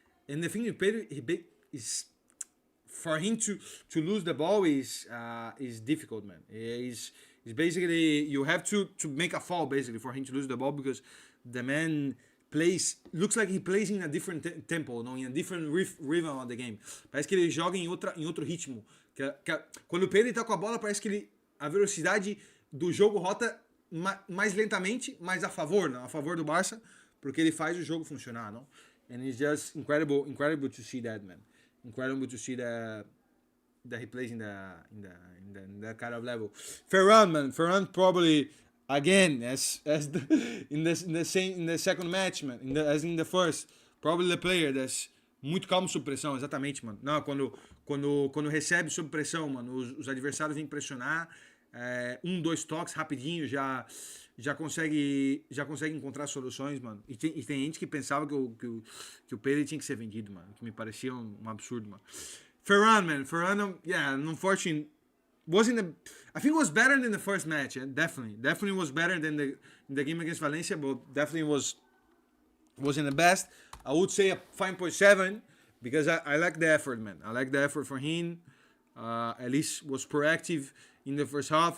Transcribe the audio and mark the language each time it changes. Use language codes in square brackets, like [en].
[en] And the thing with Pedri is for him to lose the ball is difficult, man. Is basically you have to make a foul basically for him to lose the ball because the man looks like he plays in a different tempo, no? In a different rhythm of the game. [pt] Parece que ele joga em outro ritmo. Quando o Pedro tá com a bola, parece que a velocidade do jogo rota mais lentamente, mas a favor do Barça, porque ele faz o jogo funcionar, não? [en] And it's just incredible to see that, man. Incredible to see that he plays in that kind of level. Ferran probably again as in the second match, man, as in the first, probably the player that's [pt] muito calmo sob pressão, exatamente, mano. Não, quando recebe sob pressão, mano, os adversários vêm pressionar, 2 toques rapidinho já consegue encontrar soluções, mano. E tem gente que pensava que o Pedro tinha que ser vendido, mano, que me parecia um absurdo, mano. [en] Ferran, yeah, unfortunately I think it was better than the first match. Definitely was better than the game against Valencia, but definitely wasn't the best. I would say a 5.7 because I like the effort, man. I like the effort for him. At least was proactive in the first half.